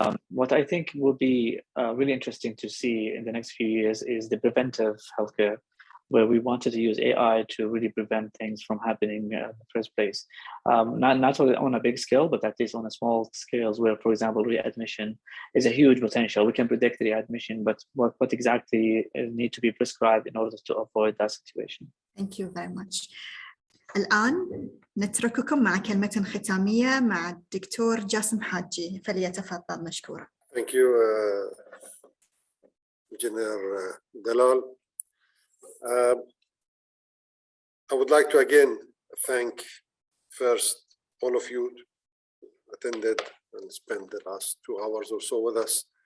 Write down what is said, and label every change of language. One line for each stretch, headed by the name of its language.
English: What I think will be really interesting to see in the next few years is the preventive healthcare, where we wanted to use AI to really prevent things from happening in the first place. Not on a big scale, but at least on a small scale, where, for example, readmission is a huge potential. We can predict readmission, but what exactly need to be prescribed in order to avoid that situation. Thank you very much.
Arabic: الآن نترككم مع كلمة ختامية مع الدكتور جاسم حاجي، فليتفضل مشكورا.
English: Thank you, Engineer Dalal. I would like to again thank first all of you who attended and spent the last 2 hours or so with us.